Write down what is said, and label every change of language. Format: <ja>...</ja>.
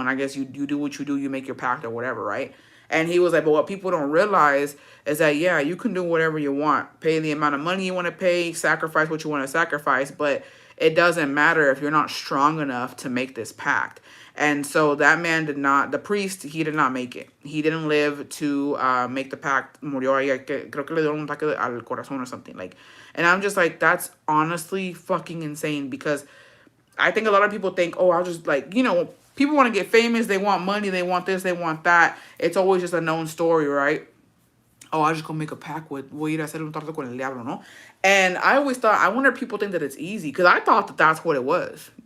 <en>And I guess you do what you do, you make your pact or whatever, right? And he was like, but what people don't realize is that, yeah, you can do whatever you want, pay the amount of money you want to pay, sacrifice what you want to sacrifice, but it doesn't matter if you're not strong enough to make this pact. And so that man did not, the priest, he did not make it. He didn't live to make the pact.</en> <es>Murió ahí, creo que le dieron un ataque al corazón</es> <en>or something. Like, and I'm just like, that's honestly fucking insane, because I think a lot of people think, oh, I'll just, like, you know, people want to get famous. They want money. They want this. They want that. It's always just a known story, right? Oh, I'll just go make a pact with,</en> <es>voy a ir a hacer un trato con el diablo, no?</es> <en>And I always thought, I wonder if people think that it's easy, because I thought that that's what it was.</en>